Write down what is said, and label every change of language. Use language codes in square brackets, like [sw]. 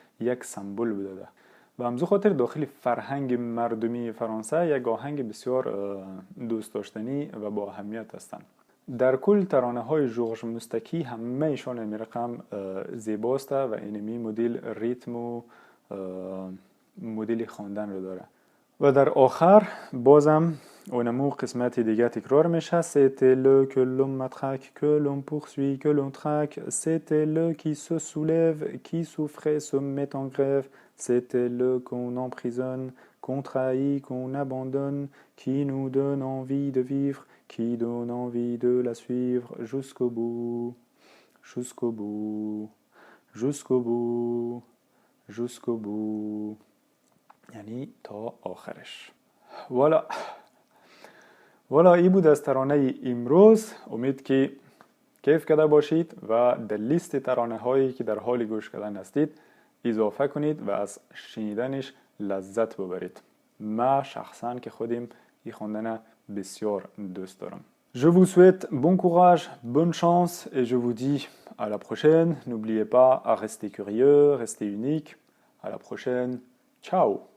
[fa] یک سمبول بوده ده. و همزو خاطر داخل فرهنگ مردمی فرانسه یک آهنگ بسیار دوست داشتنی و با اهمیت هستند. در کل ترانه های ژورژ مستکی همه ایشان امی رقم زیباست و اینمی مدل ریتم و مدل خواندن رو داره. و در آخر بازم اونمو قسمت دیگه تکرار میشه. [fr] C'était le que l'on matraque, que l'on poursuit, que l'on traque. C'était le qui se soulève, qui souffrait se met en grève. C'était le qu'on emprisonne, qu'on trahit, qu'on abandonne, qui nous donne envie de vivre, qui donne envie de la suivre jusqu'au bout, jusqu'au bout, jusqu'au bout, jusqu'au bout. [fa] یعنی تا آخرش. والا این بود از ترانه امروز. امید که کیف کرده باشید و در لیست ترانه هایی که در حال گوش کردن هستید اضافه کنید و از شنیدنش لذت ببرید. من شخصا که خودم این خواندن بسیار دوست دارم. [fr] Je vous souhaite bon courage, bonne chance et je vous dis à la prochaine. N'oubliez pas à rester curieux, rester unique. À la prochaine. Ciao.